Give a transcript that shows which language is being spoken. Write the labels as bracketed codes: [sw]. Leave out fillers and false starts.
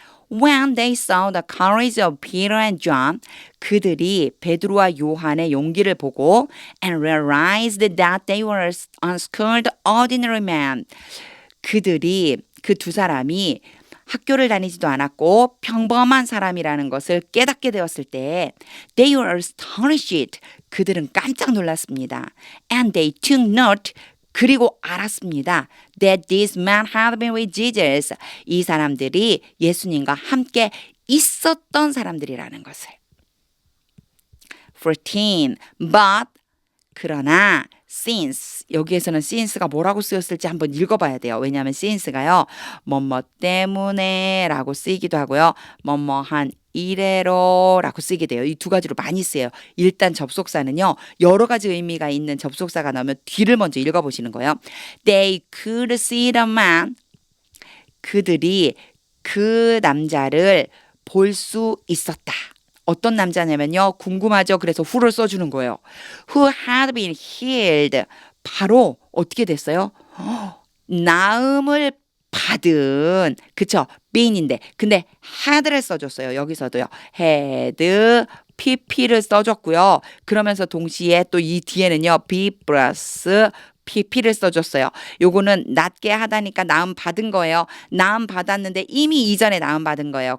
[en] When they saw the courage of Peter and John, [ko] 그들이 베드로와 요한의 용기를 보고 [en] and realized that they were unschooled ordinary men, [ko] 그들이 그 두 사람이 학교를 다니지도 않았고 평범한 사람이라는 것을 깨닫게 되었을 때 [en] they were astonished, [ko] 그들은 깜짝 놀랐습니다. [en] And they took note, [ko] 그리고 알았습니다. [en] That these men had been with Jesus, [ko] 이 사람들이 예수님과 함께 있었던 사람들이라는 것을. 14. But, 그러나 since, 여기에서는 since가 뭐라고 쓰였을지 한번 읽어봐야 돼요. 왜냐하면 since가요, 뭐뭐 때문에 라고 쓰이기도 하고요, 뭐뭐한 이래로 라고 쓰게 돼요. 이 두 가지로 많이 쓰여요. 일단 접속사는요, 여러 가지 의미가 있는 접속사가 나오면 뒤를 먼저 읽어보시는 거예요. [en] They could see the man, [ko] 그들이 그 남자를 볼 수 있었다. 어떤 남자냐면요, 궁금하죠? 그래서 who를 써주는 거예요. [en] Who had been healed, [ko] 바로 어떻게 됐어요? 나음을 받은, 그쵸? been인데, 근데 had를 써줬어요. 여기서도요, had, pp를 써줬고요. 그러면서 동시에 또 이 뒤에는요, be plus PP를 써줬어요. 요거는 낫게 하다니까 나음 받은 거예요. 나음 받았는데 이미 이전에 나음 받은 거예요.